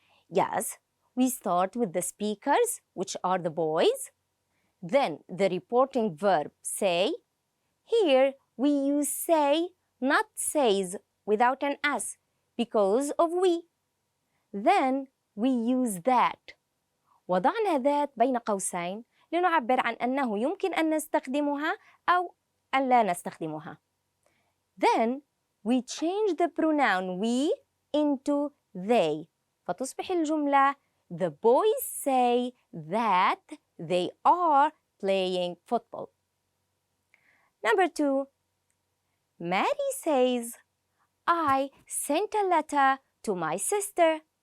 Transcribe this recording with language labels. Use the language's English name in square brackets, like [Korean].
[English] Yes, we start with the speakers, which are the boys. Then the reporting verb say. Here we use say, not says, without an s because of we. Then we use that. [Arabic] وضعنا ذات بين قوسين لنعبر عن أنه يمكن أن نستخدمها أو أن لا نستخدمها. [English] Then we change the pronoun we into they. [Arabic] فتصبح الجملة [English] the boys say that they are playing football. Number 2, Mary says, I sent a letter to my sister.